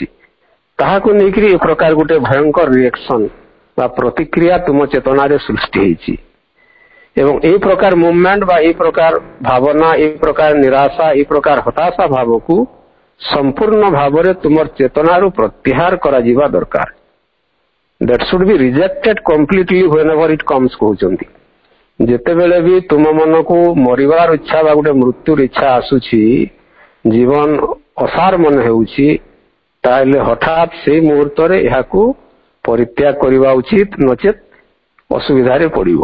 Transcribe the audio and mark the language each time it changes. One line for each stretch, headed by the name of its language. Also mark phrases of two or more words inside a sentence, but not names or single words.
Odia: ତାହାକୁ ନେଇକରି ଏ ପ୍ରକାର ଗୋଟେ ଭୟଙ୍କର ରିଏକ୍ସନ ବା ପ୍ରତିକ୍ରିୟା ତୁମ ଚେତନାରେ ସୃଷ୍ଟି ହେଇଛି। ଏବଂ এই ପ୍ରକାର ମୁଭମେଣ୍ଟ ବା এই ପ୍ରକାର ଭାବନା, এই ପ୍ରକାର ନିରାଶା, এই ପ୍ରକାର ହତାଶା ଭାବକୁ ସମ୍ପୂର୍ଣ୍ଣ ଭାବରେ ତୁମର ଚେତନାରୁ ପ୍ରତ୍ୟାହାର କରାଯିବା ଦରକାର।
English: that should be rejected completely whenever it comes କହୁଛନ୍ତି।
Odia: ଯେତେବେଳେ ବି ତୁମ ମନକୁ ମରିବାର ଇଚ୍ଛା ବା ଗୋଟେ ମୃତ୍ୟୁର ଇଚ୍ଛା ଆସୁଛି, ଜୀବନ ଅସାର ମନେ ହେଉଛି, ତାହେଲେ ହଠାତ୍ ସେଇ ମୁହୂର୍ତ୍ତରେ ଏହାକୁ ପରିତ୍ୟାଗ କରିବା ଉଚିତ, ନଚେତ୍ ଅସୁବିଧାରେ ପଡ଼ିବ।